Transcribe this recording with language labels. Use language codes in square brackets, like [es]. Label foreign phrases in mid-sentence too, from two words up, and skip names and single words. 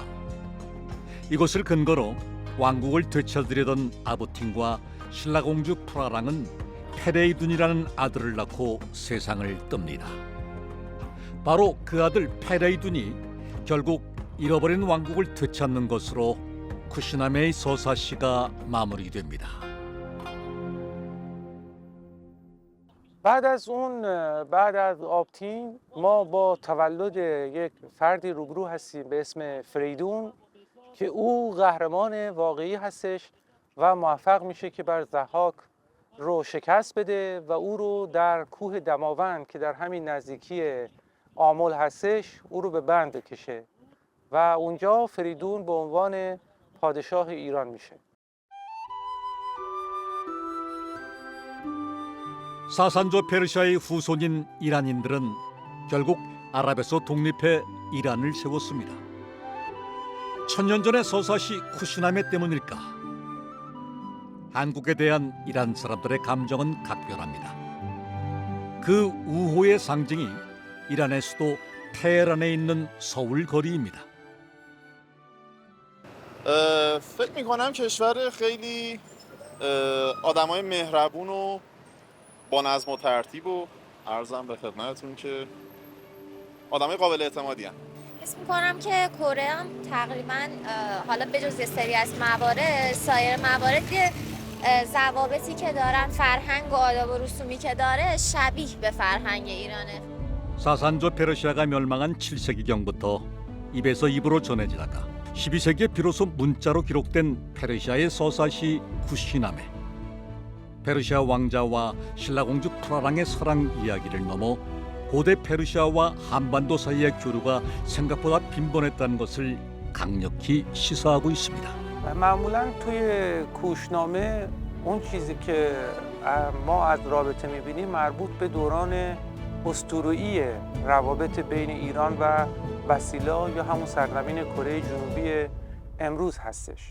[ko] 이곳을 근거로 왕국을 되찾으려던 아부틴과 신라공주 프라랑은 페레이둔이라는 아들을 낳고 세상을 뜹니다. 바로 그 아들 페레이둔이 결국 잃어버린 왕국을 되찾는 것으로 쿠시나메의 서사시가 마무리됩니다. [fa] بعد از آبتین ما با تولد یک فردی روبرو هستیم به اسم فریدون که او قهرمان واقعی هستش و موفق میشه که بر ضحاک رو شکست بده و او رو در کوه دماوند که در همین نزدیکی آمل هستش او رو به بند بکشه و اونجا فریدون به عنوان پادشاه ایران میشه. [ko] 사산조 페르시아의 후손인 이란인들은 결국 아랍에서 독립해 이란을 세웠습니다. 천년 전의 서사시 쿠시나메 때문일까? 한국에 대한 이란 사람들의 감정은 각별합니다. 그 우호의 상징이 이란의 수도 테헤란에 있는 서울 거리입니다. [fa] فکر میکنم کشور خیلی آدمای مهربون و با نظم و ترتیب و عرضم به خدمتتون که آدمای قابل اعتمادی هستند. حس میکنم که کره هم تقریبا حالا بجز یه سری از موارد سایر موارد که ضوابطی که دارن فرهنگ و آداب و رسومی که داره شبیه به فرهنگ ایرانه. [ko] 사산조 페르시아가 멸망한 7세기경부터 입에서 입으로 전해지다가 12세기에 비로소 문자로 기록된 페르시아의 서사시 쿠시나메. 페르시아 왕자와 신라공주 프라랑의 사랑 이야기를 넘어 고대 페르시아와 한반도 사이의 교류가 생각보다 빈번했다는 것을 강력히 시사하고 있습니다. [fa] معمولا توی کوشنامه اون چیزی که ما از رابطه میبینیم مربوط به دوران اسطوره‌ای روابط بین ایران و بسیلا یا همون سرزمین کره جنوبی امروز هستش.